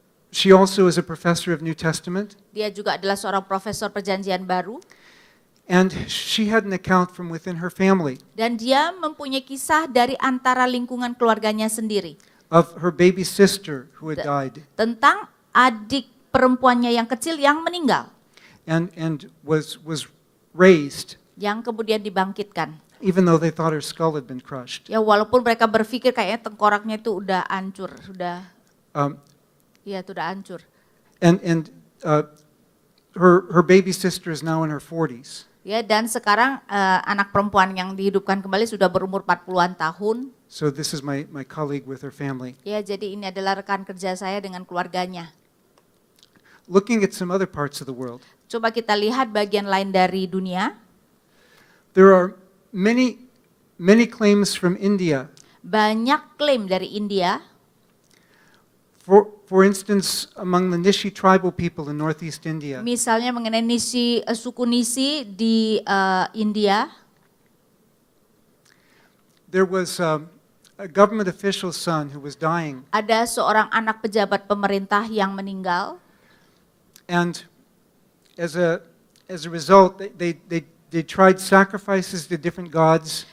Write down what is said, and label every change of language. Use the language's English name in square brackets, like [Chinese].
[English] She also is a professor of New Testament. [Indonesian] Dia juga adalah seorang profesor perjanjian baru. [English] And she had an account from within her family [Indonesian] Dan dia mempunyai kisah dari antara lingkungan keluarganya sendiri. [English] of her baby sister who had died [Indonesian] Tentang adik perempuannya yang kecil yang meninggal. [English] and was raised [Indonesian] Yang kemudian dibangkitkan. [English] even though they thought her skull had been crushed. [Indonesian] Ya, walaupun mereka berpikir kayaknya tengkoraknya itu udah hancur. Sudah hancur. [English] And her baby sister is now in her 40s. [Indonesian] Ya, dan sekarang anak perempuan yang dihidupkan kembali sudah berumur 40-an tahun. [English] So this is my colleague with her family. [Indonesian] Ya, jadi ini adalah rekan kerja saya dengan keluarganya. [English] Looking at some other parts of the world, [Indonesian] Coba kita lihat bagian lain dari dunia. [English] there are many claims from India [Indonesian] Banyak klaim dari India [English] For instance, among the Nishi tribal people in Northeast India, [Indonesian] Misalnya mengenai suku Nisi di India, [English] there was a government official's son who was dying, [Indonesian] ada seorang anak pejabat pemerintah yang meninggal. [English] and as a result, they tried sacrifices to different gods.